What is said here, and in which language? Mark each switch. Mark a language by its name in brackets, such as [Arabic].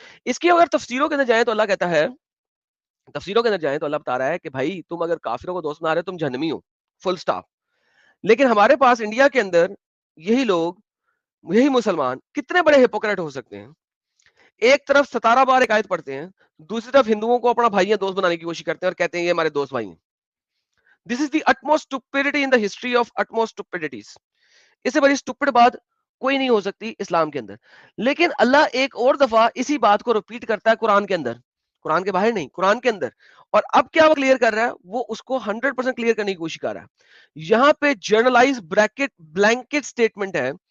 [Urdu] اس کی اگر تفسیروں کے اندر جائیں تو اللہ کہتا ہے, تفسیروں کے اندر جائیں تو اللہ بتا رہا ہے کہ بھائی تم اگر کافروں کو دوست بنا رہے ہو تم جہنمی ہو, فل سٹاپ. لیکن ہمارے پاس انڈیا کے اندر یہی لوگ, یہی مسلمان کتنے بڑے ہپوکریٹ ہو سکتے ہیں. ایک طرف 17 بار ایک آیت پڑھتے ہیں, دوسری طرف ہندوؤں کو اپنا بھائی دوست بنانے کی کوشش کرتے ہیں اور کہتے ہیں یہ ہمارے دوست بھائی ہیں. [English] This is the utmost stupidity in the history of utmost stupidities. [Urdu] اس سے بڑی stupid بات کوئی نہیں ہو سکتی اسلام کے اندر. لیکن اللہ ایک اور دفعہ اسی بات کو ریپیٹ کرتا ہے قرآن کے اندر, قرآن کے باہر نہیں, قرآن کے اندر. اور اب کیا وہ کلیئر کر رہا ہے, وہ اس کو 100% کلیئر کرنے کی کوشش کر رہا ہے. یہاں پہ جرنلائز بلینکٹ سٹیٹمنٹ ہے.